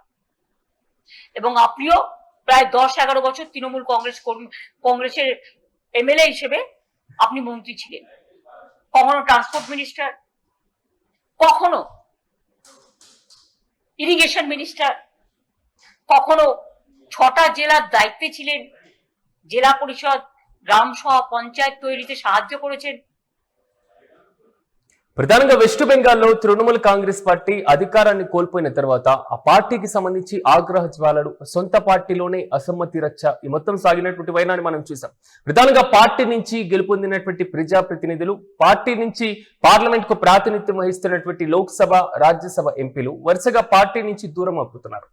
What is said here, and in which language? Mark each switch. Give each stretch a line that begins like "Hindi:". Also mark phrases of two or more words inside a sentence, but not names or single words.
Bangla: এবং আপনিও প্রায় 10-11 বছর তৃণমূল কংগ্রেসের এমএলএ হিসেবে আপনি মন্ত্রী ছিলেন, কখনো
English: transport minister,
Bangla: কখনো
English: irrigation minister,
Bangla: কখনো 6টা জেলার দায়িত্বে ছিলেন, জেলা পরিষদ, গ্রাম সভা, পঞ্চায়েত তৈরিতে সাহায্য করেছেন।
Telugu: ప్రధానంగా వెస్ట్ బెంగాల్లో తృణమూల్ కాంగ్రెస్ పార్టీ అధికారాన్ని కోల్పోయిన తర్వాత ఆ పార్టీకి సంబంధించి ఆగ్రహ జ్వాలలు, సొంత పార్టీలోనే అసమ్మతి రచ్చ ఈ మొత్తం సాగినటువంటి వైనాన్ని మనం చూసాం. ప్రధానంగా పార్టీ నుంచి గెలుపొందినటువంటి ప్రజాప్రతినిధులు, పార్టీ నుంచి పార్లమెంట్ కు ప్రాతినిధ్యం వహిస్తున్నటువంటి లోక్సభ, రాజ్యసభ ఎంపీలు వరుసగా పార్టీ నుంచి దూరం అవుతున్నారు.